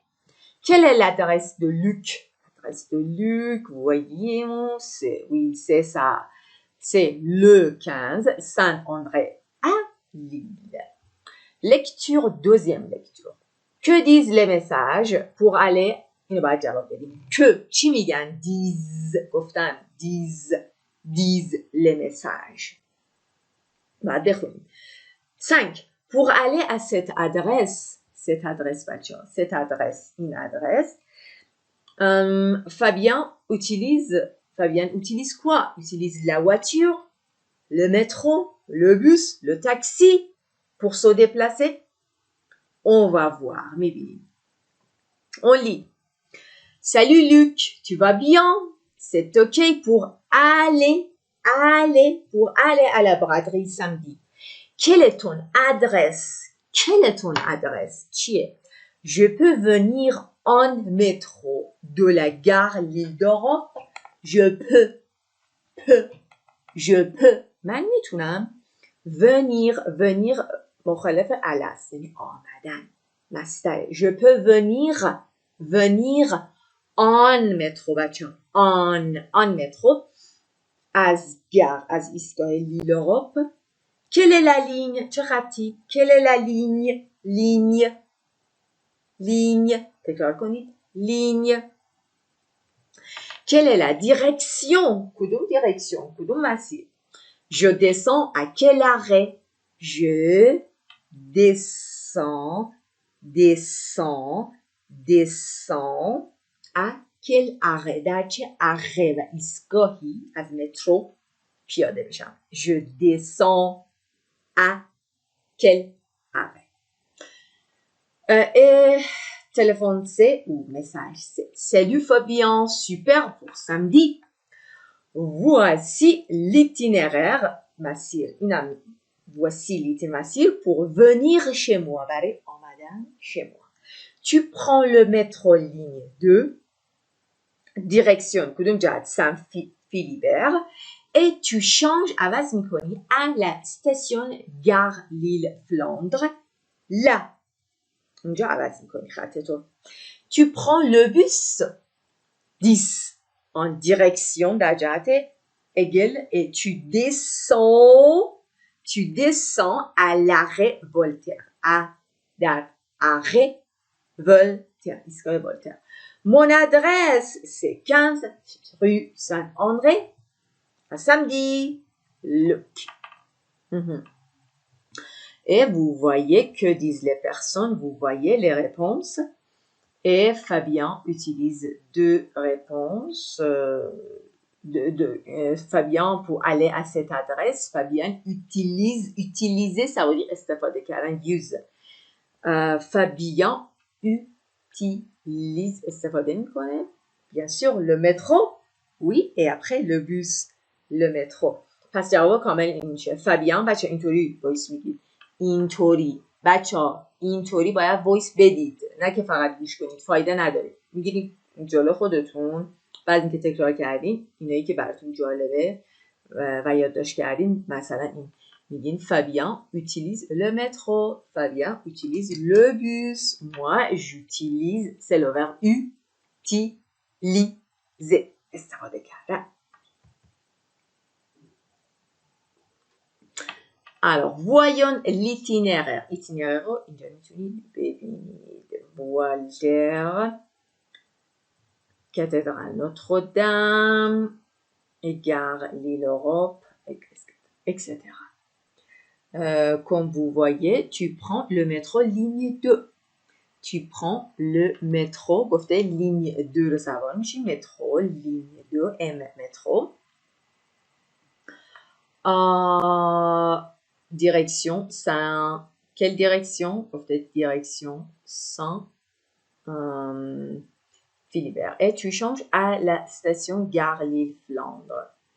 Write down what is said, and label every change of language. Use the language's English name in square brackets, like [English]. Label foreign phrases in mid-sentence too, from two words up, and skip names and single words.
[French] Quelle est l'adresse de Luc? L'adresse de Luc, voyons, oui, c'est ça. C'est le 15, Saint-André à Lille. Lecture, deuxième lecture. Que disent les messages pour aller que [Persian] چی میگن [French] disent گفتن disent les messages. [Persian] بعد بخونیم. 5. [French] Pour aller à cette adresse بچه‌ها, une adresse, Fabien utilise quoi? Utilise la voiture, le métro, le bus, le taxi pour se déplacer. On va voir, میبینیم. On lit. Salut Luc, tu vas bien? C'est ok pour aller à la braderie samedi. Quelle est ton adresse? Qui est? Je peux venir en métro de la gare L'Île d'Europe. Je peux. [Persian] من میتونم venir مخالف علس یعنی آمدن مصدر. [French] Je peux venir en métro بچه en métro [Persian] از ایستگاه [French] L'Île d'Europe. Quelle est la ligne? [Persian] چه خطی؟ [French] Quelle est la ligne [Persian] تکرار کنید. [French] ligne. Quelle est la direction? [Persian] کدوم direction؟ کدوم مسیر؟ [French] Je descends à quel arrêt? Je descends à quel arrêt؟ [Persian] در چه arrêt و ایستگاهی از مترو پیاده بشم؟ [French] Je descends à quel arrêt? Et téléphone C ou message C. Salut Fabien, super pour samedi. Voici l'itinéraire مسیر. Voici l'itinéraire pour venir chez moi. [Persian] برای آمدن [French] chez moi. Tu prends le métro ligne 2. Direction [Persian] کدوم جهت؟ [French] Saint-Philibert. Et tu changes [Persian] عوض میکنی [French] à la station gare Lille Flandre. Là. [Persian] اونجا عوض میکنی خطتو. [French] Tu prends le bus 10 en direction [Persian] در جهت [French] Hegel et tu descends à l'arrêt Voltaire. [Persian] در arrêt Voltaire. ایستگاه Voltaire. [French] Mon adresse c'est 15 rue Saint-André. À samedi. Luc. Et vous voyez que disent les personnes, vous voyez les réponses. Et Fabien utilise deux réponses. Fabien pour aller à cette adresse. Fabien utiliser, ça veut dire [Persian] استفاده کردن [French] use. Fabien utilise [Persian] استفاده میکنه. [French] Bien sûr le métro. Oui, et après le bus. Le métro. [Persian] پس جواب کامل این میشه. فابیان بچه اینطوری وایس میگید. اینطوری باید وایس بدید، نه که فقط گوش کنید، فایده نداره. میگیرید جلو خودتون، بعد اینکه تکرار کردین اینایی که براتون جالبه و یادداشت کردین، مثلا این میگین فابیان [French] utilise le métro, Fabien utilise le bus, moi j'utilise, c'est le verbe utiliser [Persian] استفاده کردن. [French] Alors, voyons l'itinéraire. [Persian] Itinéraire رو اینجا میتونید ببینید. [French] Voltaire, cathédrale Notre-Dame, gare L'Île d'Europe, etc. Comme vous voyez, tu prends le métro ligne 2. Tu prends le métro, [Persian] گفته ligne 2 رو سوار میشی. [French] métro ligne 2 M métro. direction, Saint. Quelle direction? Peut-être direction Saint Philibert. Et tu changes à la station Gare Lille-Flandre.